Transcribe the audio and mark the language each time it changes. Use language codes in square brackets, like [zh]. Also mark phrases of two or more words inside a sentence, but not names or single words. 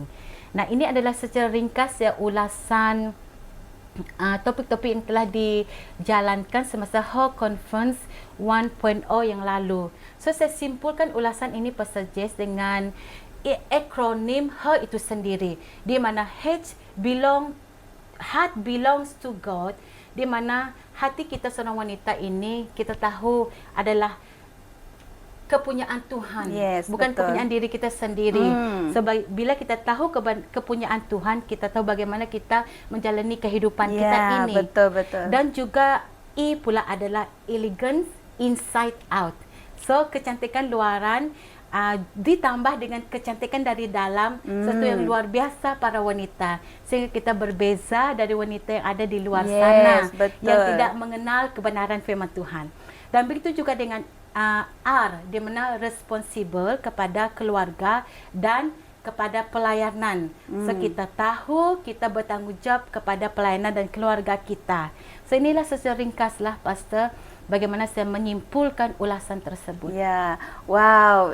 [ms] Nah, ini adalah secara ringkas ya ulasan topik-topik yang telah dijalankan semasa Her Conference 1.0 yang lalu. So, saya simpulkan ulasan ini Pastor Jess dengan akronim Her itu sendiri, di mana [en] Heart belongs to God, [ms] di mana hati kita seorang wanita ini kita tahu adalah kepunyaan Tuhan, bukan kepunyaan diri kita sendiri. Sebab bila kita tahu kepunyaan Tuhan, kita tahu bagaimana kita menjalani kehidupan kita ini. Betul. Dan juga pula adalah [en] elegance inside out. [ms] So, kecantikan luaran ditambah dengan kecantikan dari dalam, sesuatu yang luar biasa para wanita, sehingga kita berbeza dari wanita yang ada di luar sana yang tidak mengenal kebenaran firman Tuhan. Dan begitu juga dengan R, di mana responsible kepada keluarga dan kepada pelayanan. So, kita tahu kita bertanggungjawab kepada pelayanan dan keluarga kita. So, inilah secara ringkaslah Pastor bagaimana saya menyimpulkan ulasan tersebut. Ya, wow.